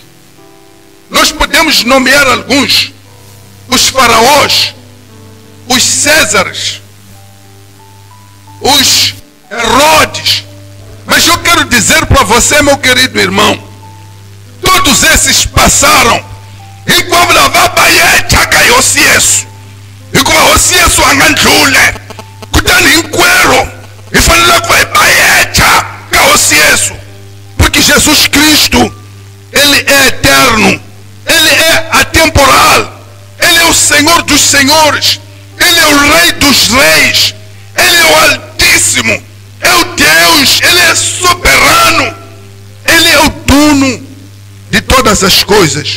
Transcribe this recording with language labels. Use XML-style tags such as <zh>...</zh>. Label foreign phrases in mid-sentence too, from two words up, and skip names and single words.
<pt>Nós podemos nomear alguns: os faraós, os Césares, os Herodes. Mas eu quero dizer para você, meu querido irmão, todos esses passaram.</pt> <ts>hikuva hosi Yesu a nga ndlule kutani hinkwerhu hi fanele ku hi bayecha ka hosi Yesu,</ts> <pt>porque Jesus Cristo ele é eterno, ele é atemporal, ele é o Senhor dos senhores, ele é o Rei dos reis, ele é o Altíssimo, é o Deus, ele é soberano, ele é o dono de todas as coisas.</pt>